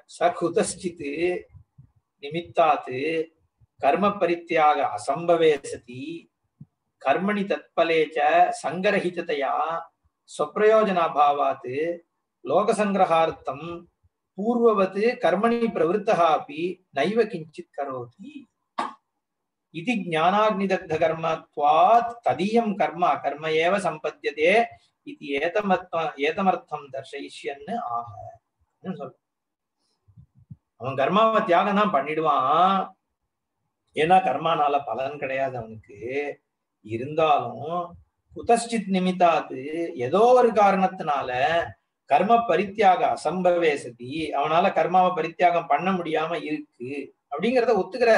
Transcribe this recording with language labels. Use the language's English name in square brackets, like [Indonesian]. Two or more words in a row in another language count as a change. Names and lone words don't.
[Sanskrit] स कुतश्चित् निमित्तात् कर्म परित्याग असम्भवे सति कर्मणि तत्फले च सङ्गरहिततया स्वप्रयोजनाभावात् लोकसङ्ग्रहार्थं पूर्ववत् कर्मणि प्रवृत्तः अपि नैव किञ्चित् करोति इति ज्ञानाग्निदग्ध कर्मत्वात् तदीयं कर्म कर्म एव संपद्यते इति एतमर्थं दर्शयिष्यन् आह. [Tamil] அவன் கர்மாவை தியாகம் தான் பண்ணிடுவான், ஏன்னா கர்மானால பலன் கிடையாது அவனுக்கு. இருந்தாலும் [Sanskrit] कुतश्चित् निमित्तात् [Tamil] ஏதோ ஒரு காரணத்தினால [Sanskrit] कर्म परित्याग असम्भवे सति, [Tamil] அவனால கர்மாவை பரித்தியாகம் பண்ண முடியாம இருக்கு அப்படிங்கிறத ஒத்துக்கிறார்.